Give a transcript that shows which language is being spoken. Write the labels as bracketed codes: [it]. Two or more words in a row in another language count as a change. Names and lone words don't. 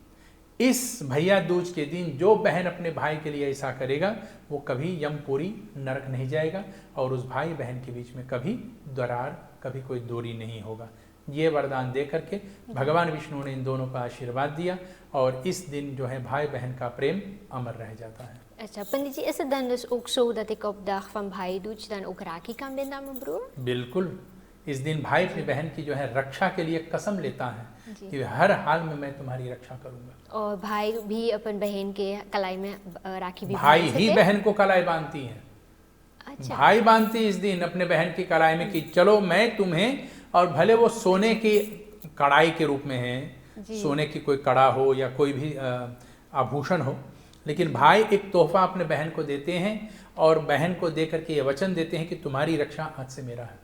[hi] इस भैया दूज के दिन जो बहन अपने भाई के लिए ऐसा करेगा वो कभी यमपुरी नरक नहीं जाएगा, और उस भाई बहन के बीच में कभी दरार, कभी कोई दूरी नहीं होगा। ये वरदान दे करके भगवान विष्णु ने इन दोनों का आशीर्वाद दिया, और इस दिन जो है भाई बहन का प्रेम अमर रह जाता है। अच्छा पंडित जी, [nl] is het dan dus ook zo dat ik op dag van Bhai-Dooj dan ook Rakhi kan binden aan mijn broer? [hi] बिल्कुल, इस दिन भाई अपनी बहन की जो है रक्षा के लिए कसम लेता है कि हर हाल में मैं तुम्हारी रक्षा करूंगा। और भाई भी अपन बहन के कलाई में राखी भी भाई ही बहन को कलाई बांधती है। अच्छा। भाई बांधती इस दिन अपने बहन की कलाई में कि चलो मैं तुम्हें, और भले वो सोने की कड़ाई के रूप में है, सोने की कोई कड़ा हो या कोई भी आभूषण हो, लेकिन भाई एक तोहफा अपने बहन को देते हैं, और बहन को दे करके ये वचन देते हैं कि तुम्हारी रक्षा आज से मेरा है।